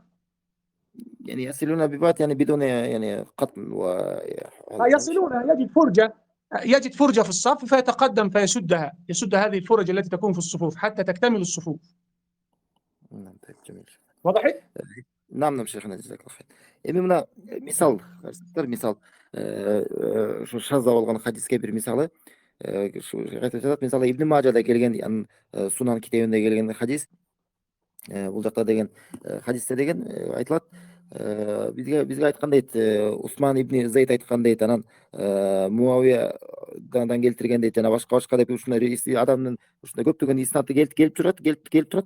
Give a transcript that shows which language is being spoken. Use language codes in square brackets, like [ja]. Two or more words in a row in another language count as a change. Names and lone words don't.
[ar] يعني يصلون ببعض يعني بدون يعني قتل وهذا صحيح. يصلونها، يجد فرجة في الصف فيتقدم فيسدها، يسد هذه الفرج التي تكون في الصفوف حتى تكتمل الصفوف. نعم طيب جميل. وضحت؟ نعم شيخنا جزاك الله خير. [ky] эми мына мисал мисал ушу шаза болгон хадиске бир мисалы ушу айтып жатат. Мисалы Ибн Мажада келген, Сунан китебинде келген хадис. Бул жакта деген хадисте деген айтылат, бизге айткан дейт, Усман ибн Зейд айткан дейт, анан Муавиядан келтирген дейт, жана башка деп ушундай адамдын ушундай көптөгөн иснаты келип турат.